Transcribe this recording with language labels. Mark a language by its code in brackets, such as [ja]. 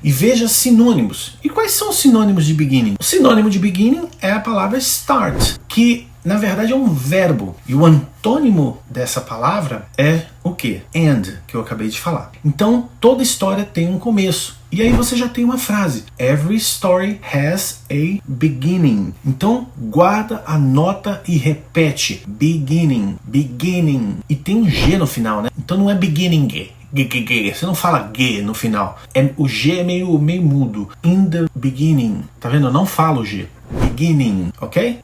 [pt] E veja sinônimos. E quais são os sinônimos de beginning? O sinônimo de beginning é a palavra start, que na verdade é um verbo. E o antônimo dessa palavra é o quê? End, que eu acabei de falar. Então, toda história tem um começo. E aí você já tem uma frase. [en] Every story has a beginning. [pt] Então, guarda, anota e repete. Beginning, beginning. E tem um G no final, né? Então não é beginning G. Você não fala G no final. O G é meio mudo. [en] In the beginning. [pt] Tá vendo? Eu não falo G. [en] Beginning, ok?